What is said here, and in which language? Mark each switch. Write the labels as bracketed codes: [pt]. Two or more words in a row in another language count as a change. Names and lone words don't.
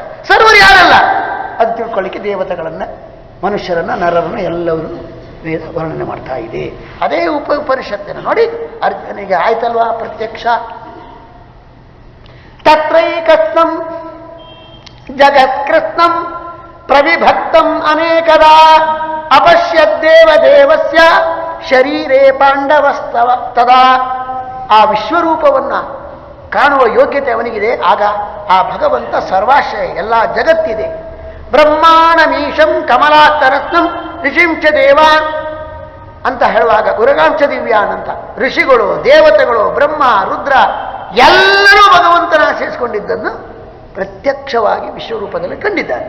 [kn] ಸರ್ವರು ಯಾರಲ್ಲ ಅದು ತಿಳ್ಕೊಳ್ಳಿಕ್ಕೆ ದೇವತೆಗಳನ್ನು, ಮನುಷ್ಯರನ್ನು, ನರರನ್ನು ಎಲ್ಲರೂ ವೇದ ವರ್ಣನೆ ಮಾಡ್ತಾ ಇದೆ. ಅದೇ ಉಪನಿಷತ್ತಿನ ನೋಡಿ ಅರ್ಜುನಿಗೆ ಆಯ್ತಲ್ವಾ ಪ್ರತ್ಯಕ್ಷ. [sa] ತತ್ರೈಕಸ್ನಂ ಜಗತ್ಕೃಷ್ಣಂ ಪ್ರವಿಭಕ್ತಂ ಅನೇಕದಾ ಅಪಶ್ಯದ್ದೇವ ದೇವಸ್ಯ ಶರೀರೇ ಪಾಂಡವಸ್ತವ ತದಾ. [kn] ಆ ವಿಶ್ವರೂಪವನ್ನ ಕಾಣುವ ಯೋಗ್ಯತೆ ಅವನಿಗಿದೆ. ಆಗ ಆ ಭಗವಂತ ಸರ್ವಾಶ್ರಯ, ಎಲ್ಲ ಜಗತ್ತಿದೆ. [sa] ಬ್ರಹ್ಮಾಣಮೀಶಂ ಕಮಲಾಸ್ತರತ್ನಂ ಋಷಿಂಚ ದೇವಾನ್ [kn] ಅಂತ ಹೇಳುವಾಗ [sa] ಉರಗಾಂಶ ದಿವ್ಯಾನ್ [kn] ಅಂತ ಋಷಿಗಳು, ದೇವತೆಗಳು, ಬ್ರಹ್ಮ, ರುದ್ರ ಎಲ್ಲರೂ ಭಗವಂತನ ಆಶ್ರಯಿಸಿಕೊಂಡಿದ್ದನ್ನು ಪ್ರತ್ಯಕ್ಷವಾಗಿ ವಿಶ್ವರೂಪದಲ್ಲಿ ಕಂಡಿದ್ದಾರೆ.